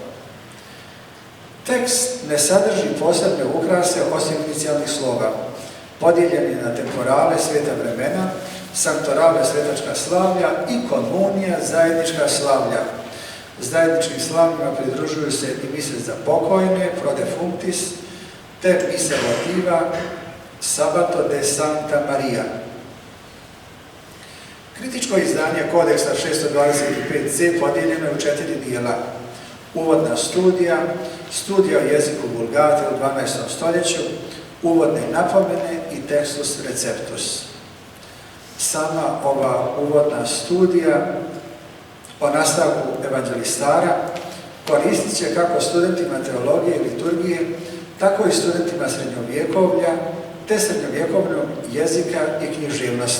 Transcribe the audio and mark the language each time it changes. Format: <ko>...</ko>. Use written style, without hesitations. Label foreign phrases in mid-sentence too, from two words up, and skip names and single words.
<hr>Tekst ne sadrži posebne ukrase osim inicijalnih slova. Podijeljen je na temporale, sveta vremena, sanktorale, svetačka slavlja i komunija, zajednička slavlja. Zajedničkim slavljima pridružuju se i mise za pokojne,</hr> <la>pro defunctis,</la> <hr>te mise</hr> <la>votiva, Sabato de Santa Maria.</la> <hr>Kritičko izdanje kodeksa 625c podijeljeno je u 4 dijela. Uvodna studija, studija o jeziku Vulgate u 12. stoljeću, uvodne napomene i</hr> <la>textus receptus.</la> <hr>Sama ova uvodna studija o nastavku evanđelistara koristit će kako studentima teologije i liturgije, tako i studentima srednjovjekovlja, te srednjovjekovnog jezika i književnosti.</hr>